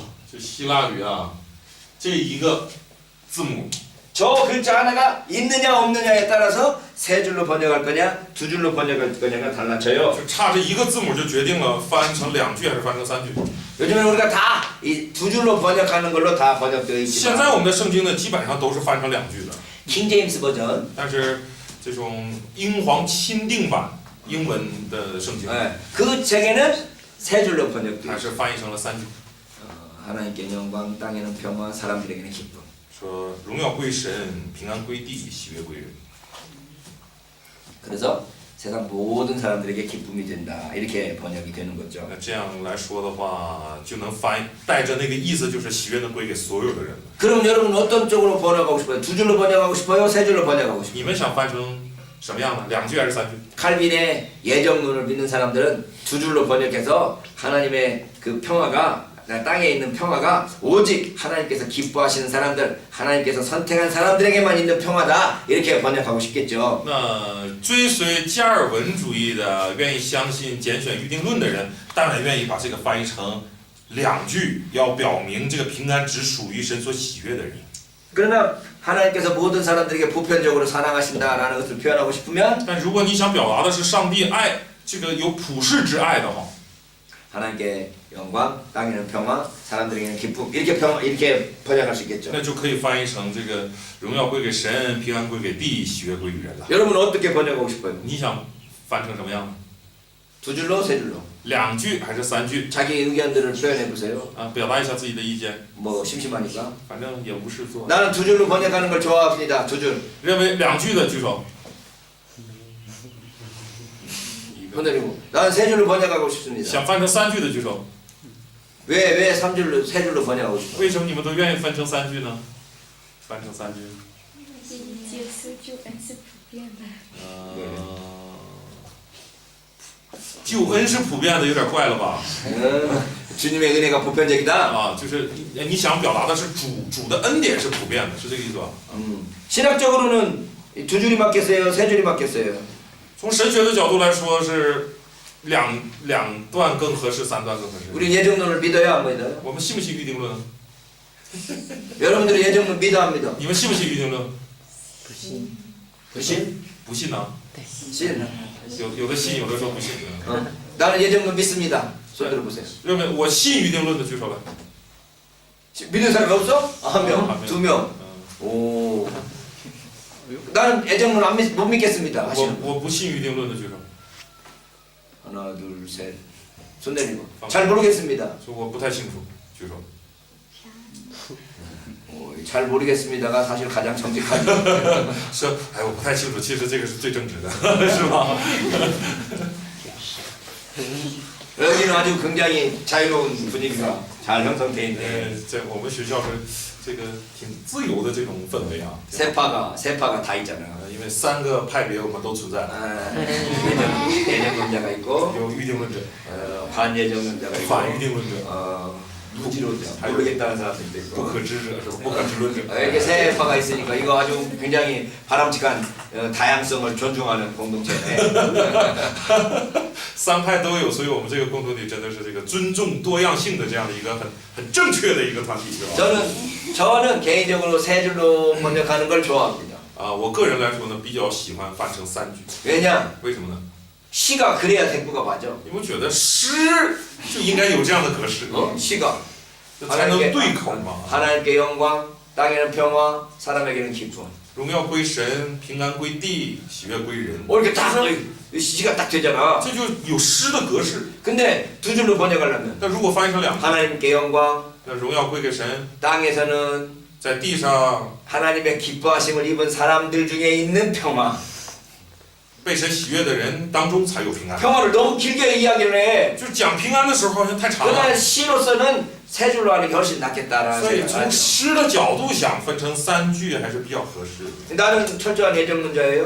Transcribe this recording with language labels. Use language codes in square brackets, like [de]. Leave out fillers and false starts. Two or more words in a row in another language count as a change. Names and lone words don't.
[zh] 就希腊语啊，这一个字母 [ko] 저 글자 하나가 있느냐 없느냐에 따라서 세 줄로 번역할 거냐 두 줄로 번역할 거냐가 달라져요. [zh] 就差这一个字母就决定了翻成两句还是翻成三句。 [ko] 요즘에 우리가 다 이 두 줄로 번역하는 걸로 다 번역되어 [zh] 现在我 [ko] 있지만 [zh] 们的圣经呢，基本上都是翻成两句的， [ko] 킹 제임스 버전 [zh] 但是这种英皇钦定版英文的圣经， [ko] 그 책에는 세 줄로 번역돼 [zh] 还 [ko] 있어요. [zh] 是翻译成了三句， [ko] 하나님께 영광, 땅에는 평화, 사람들에게는 기쁨. [zh] 说荣耀归神，平安归地，喜悦归人。 [ko] 그래서 세상 모든 사람들에게 기쁨이 된다. 이렇게 번역이 되는 거죠. [zh] 那这样来说的话，就能翻带着那个意思，就是喜悦能归给所有的人。 [ko] 그럼 여러분 어떤 쪽으로 번역하고 싶어요? 두 줄로 번역하고 싶어요? 세 줄로 번역하고 싶어요? [zh] 你们想翻成什么样的？两句还是三句？ [ko] 칼빈의 예정론을 믿는 사람들은 두 줄로 번역해서 하나님의 그 평화가 땅에 있는 평화가 오직 하나님께서 기뻐하시는 사람들, 하나님께서 선택한 사람들에게만 있는 평화다. 이렇게 번역하고 싶겠죠. [zh] 那追随加尔文主义的，愿意相信拣选预定论的人，当然愿意把这个翻译成两句，要表明这个平安只属于神所喜悦的人。 [ko] 그러나 하나님께서 모든 사람들에게 보편적으로 사랑하신다라는 것을 표현하고 싶으면 [zh] 但如果你想表达的是上帝爱这个有普世之爱的话， [ko] 하나님께 영광, 땅에는 평화, 사람들에게는 기쁨 이렇게 번역할 수 있겠죠. [zh] 那就可以翻译成这个荣耀归给神，平安归给地，喜悦归于人了。 [ko] 여러분은 어떻게 번역하고 싶어요? [zh] 你想翻成什么样？ [ko] 두 줄로, 세 줄로? [zh] 两句还是三句？ [ko] 자기 의견들을 표현해 보세요. [zh] 表达一下自己的意见， [ko] 뭐 심심하니까. [zh] 反正也无事做。 [ko] 나는 두 줄로 번역하는 걸 좋아합니다. 두 줄. [zh] 认为两句的举手。 [ko] 흔들리고. 나는 세 줄로 번역하고 싶습니다. [zh] 想翻成三句的举手。 [ko] 왜 세 줄로 번역하고 싶어요? [zh] 为什么你们都愿意翻成三句呢？翻成三句。解释救恩是普遍的。救恩是普遍的，有点怪了吧？ [ko] 주님의 은혜가 보편적이다. [zh] 啊，就是你想表达的是主的恩典是普遍的，是这个意思吧？ [ko] 신학적으로는 두 줄이 맞겠어요? 세 줄이 맞겠어요? [zh] 从神学的角度来说是两段更合适，三段更合适。 [ko] 우리 예정론을 믿어요, 안 믿어요? [zh] 我们信不信预定论？ [ko] 여러분들은 예정론 믿어, 안 믿어? [zh] 你们信不信预定论？不信， [ko] 신? [zh] 不信呢？ [ko] 신. [zh] 有的信，有的说不信。 [ko] 나는 예정론 믿습니다. 손 들어보세요. [zh] 认为我信预定论的举手来。 [ko] 믿는 사람이 없어? 한 명, 한 명. 두 명. 嗯 오. 나는 예정론 못 믿겠습니다. [zh] 我 [ko] 하시는 분. [zh] 我不信预定论的举手。 [ko] 하나, 둘, 셋. 손 내리고. 잘 모르겠습니다. [zh] 说我不太清楚，举手。 [ko] 잘 모르겠습니다가 사실 가장 정직하죠. [zh] 说，哎，我不太清楚，其实这个是最正直的，是吧？ [ko] 여기는 아주 굉장히 자유로운 분위기가 잘 형성되어 있네. [zh] 在我们学校是这个挺自由的这种氛围啊。 [ko] 세파가 다 있잖아. [zh] 因为三个派别我们都存在， [ko] 예정론자가 있고 [zh] 有预定论者、 [ko] 반예정론자가 있고 [zh] 反预定论者、 [ko] 무지론자 모르겠다는 사람들도 [zh] 不 [ko] 있고 [zh] 可知者是吧？不可知论者。 [ko] 이렇게 세 파가 있으니까 이거 아주 굉장히 바람직한 다양성을 존중하는 공동체네. [zh] 三派都有，所以我们这个共同体真的是这个尊重多样性的这样的一个很正确的一个团体，是吧？ [ko] 저는 개인적으로 세 줄로 번역하는 걸 좋아합니다. [zh] 啊，我个人来说呢，比较喜欢翻成三句， [ko] 왜냐? [zh] 为什么呢？ [ko] 시가 그래야 대꾸가 맞아. [zh] 因为我觉得诗就应该有这样的格式， [ko] 시가 [zh] 才能对口嘛。 [ko] 하나님께 영광, 땅에는 평화, 사람에게는 기쁨. [zh] 荣耀归神，平安归地，喜悦归人， [ko] 이렇게 딱 시가 딱 되잖아. [zh] 这就有诗的格式。 [ko] 근데 두 줄로 번역하려면 [zh] 但如果翻译成两句， [ko] 하나님께 영광, [zh] 那荣耀归给神， [ko] 땅에서는 [zh] 在地上 [ko] 하나님의 기뻐하심을 입은 사람들 중에 있는 평화. [zh] 被神喜悦的人当中才有平安。 [ko] 평화를 너무 길게 이야기를 해. [zh] 就是讲平安的时候好像太长了， [ko] 그러나 시로서는 세 줄로 하는 게 훨씬 낫겠다라는 [zh] 所以 [ko] 생각을 [zh] 从 [ko] 하죠. [zh] 诗的角度想分成三句还是比较合适的。 [ko] 나는 철저한 예정론자예요.